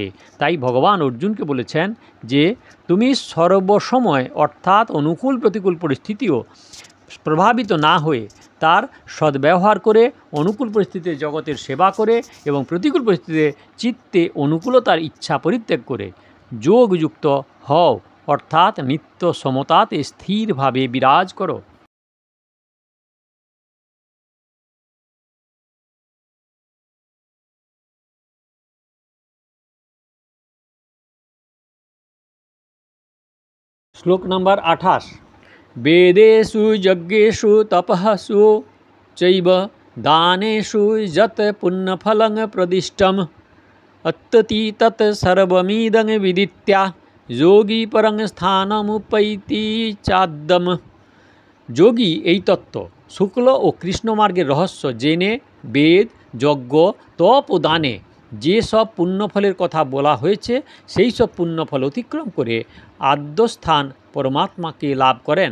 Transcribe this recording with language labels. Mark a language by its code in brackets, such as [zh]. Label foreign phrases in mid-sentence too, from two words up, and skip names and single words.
[bn] তাই ভগবান অর্জুনকে বলেছেন যে তুমি সর্বসময় অর্থাৎ অনুকূল প্রতিকূল পরিস্থিতিও প্রভাবিত না হয়ে তার সদ্ব্যবহার করে অনুকূল পরিস্থিতিতে জগতের সেবা করে এবং প্রতিকূল পরিস্থিতিতে চিত্তে অনুকূলতার ইচ্ছা পরিত্যাগ করে যোগযুক্ত হও, অর্থাৎ নিত্য সমতাতে স্থিরভাবে বিরাজ করো। শ্লোক নম্বর 28। [sa] वेदेषु यज्ञेषु तपःसु चैव दानेषु यत् पुण्यफलं प्रदिष्टम् अत्तति तत् सर्वमिदं विदित्या যোগী পরং স্থানমুপৈতি চাদ্যম। [bn] যোগী এই তত্ত্ব শুক্ল ও কৃষ্ণ মার্গের রহস্য জেনে বেদ, যজ্ঞ, তপ ও দানে যে সব পুণ্যফলের কথা বলা হয়েছে সেই সব পুণ্যফল অতিক্রম করে আদ্যস্থান পরমাত্মাকে লাভ করেন।